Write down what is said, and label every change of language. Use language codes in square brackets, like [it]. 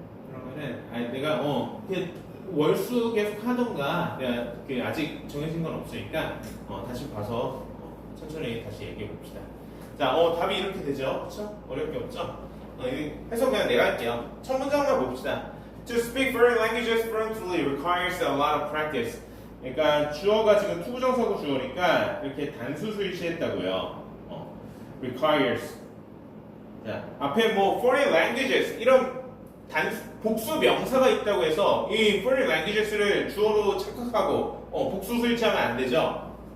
[ko] 그러면은 아니 내가 그냥 월수 계속 하던가 내가 아직 정해진 건 없으니까 다시 봐서 천천히 다시 얘기해 봅시다. 자, 답이 이렇게 되죠, 그렇죠? 어려울 게 없죠? 해석 그냥 내가 할게요. 첫 문장만 봅시다. [en] To speak foreign languages fluently requires a lot of practice. [ko] 그러니까 주어가 지금 투부정사고 주어니까 이렇게 단수 수일치했다고요. [en] requires. [ko] 자, 앞에 뭐 foreign languages 이런 복수 명사가 있다고 해서 이 foreign languages를 주어로 착각하고 복수 수일치하면 안 되죠.